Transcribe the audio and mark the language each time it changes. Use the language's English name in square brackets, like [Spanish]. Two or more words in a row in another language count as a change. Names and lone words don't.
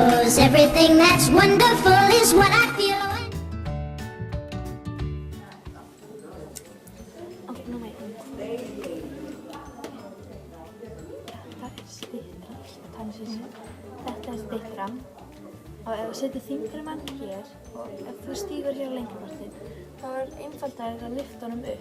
[English] 'cause everything that's wonderful is what I feel. [Icelandic] Þetta styttan og ef þú setur þyngri mann hér og ef þú stígur hér lengrapartinn þá einfaldara að lyfta honum upp.